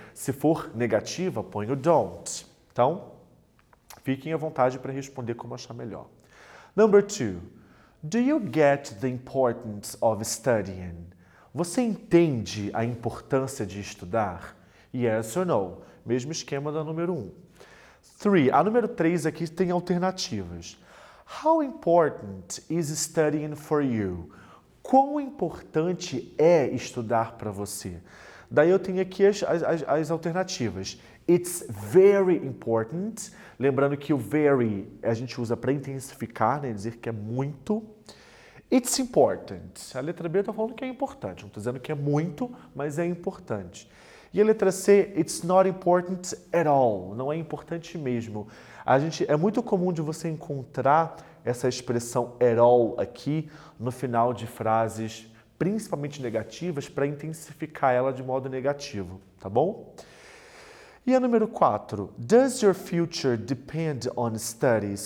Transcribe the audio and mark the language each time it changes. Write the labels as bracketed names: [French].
[Portuguese] Se for negativa, põe o don't. Então, fiquem à vontade para responder como achar melhor. [English] Number 2. Do you get the importance of studying? [Portuguese] Você entende a importância de estudar? [English] Yes or no? [Portuguese] Mesmo esquema da número 1. 3. A número 3 aqui tem alternativas. [English] How important is studying for you? [Portuguese] Quão importante é estudar para você? Daí eu tenho aqui as alternativas. [English] It's very important. [Portuguese] Lembrando que o very a gente usa para intensificar, né? Dizer que é muito. [English] It's important. [Portuguese] A letra B eu estou falando que é importante. Não estou dizendo que é muito, mas é importante. E a letra C, [English] it's not important at all. [Portuguese] Não é importante mesmo. É muito comum de você encontrar essa expressão at all aqui no final de frases, principalmente negativas, para intensificar ela de modo negativo, tá bom? E a número 4, [English] does your future depend on studies?